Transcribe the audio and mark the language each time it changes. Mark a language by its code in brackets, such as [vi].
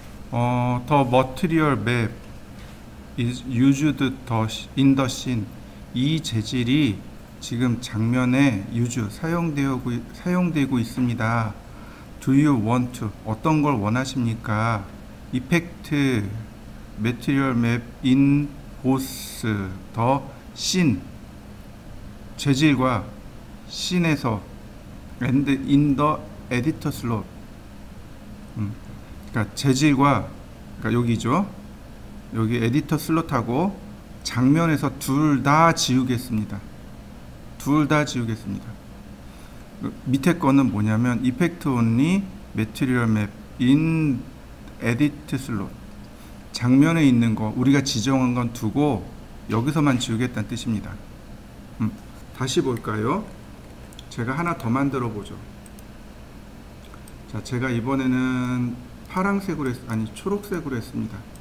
[en] The material map is used in the scene. [ko] 이 재질이 지금 장면에 사용되고 있습니다. [en] Do you want to? [ko] 어떤 걸 원하십니까? [en] Effect material map in both the scene. [ko] 재질과 씬에서 [en] and in the editor slot. [ko] 그러니까 재질과, 그러니까 여기죠. 여기 에디터 슬롯하고 장면에서 둘 다 지우겠습니다. 둘 다 지우겠습니다. 밑에 거는 뭐냐면 [en] Effect only material map in edit slot. [ko] 장면에 있는 거 우리가 지정한 건 두고 여기서만 지우겠다는 뜻입니다. 다시 볼까요? 제가 하나 더 만들어 보죠. 자, 제가 이번에는 파란색으로 초록색으로 했습니다.